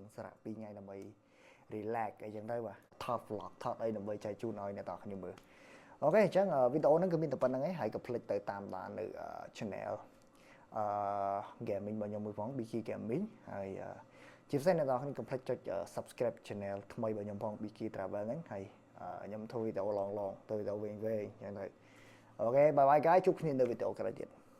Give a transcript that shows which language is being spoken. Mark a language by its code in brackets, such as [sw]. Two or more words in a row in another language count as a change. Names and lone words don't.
[km] សារៈ2ថ្ងៃដើម្បី relax អីចឹងទៅបាទថត vlog ថតអីដើម្បីចែកជូនឲ្យអ្នកទាំងអស់គ្នាមើលអូខេអញ្ចឹងវីដេអូហ្នឹងគឺមានតែប៉ុណ្្នឹងឯងហើយកុំភ្លេចទៅតាមដាននៅ [en] channel gaming [km] របស់ខ្ញុំមួយផង BK Gaming ហើយជាពិសេសអ្នកនរគ្នាកុំភ្លេចចុច [en] subscribe channel [km] ថ្មីរបស់ខ្ញុំផង BK Travel ហ្នឹងហើយខ្ញុំធ្វើវីដេអូឡងទៅវីដេអូវែងៗអញ្ចឹងទៅអូខេ [en] bye bye guys [km] ជួបគ្នានៅវីដេអូក្រោយទៀត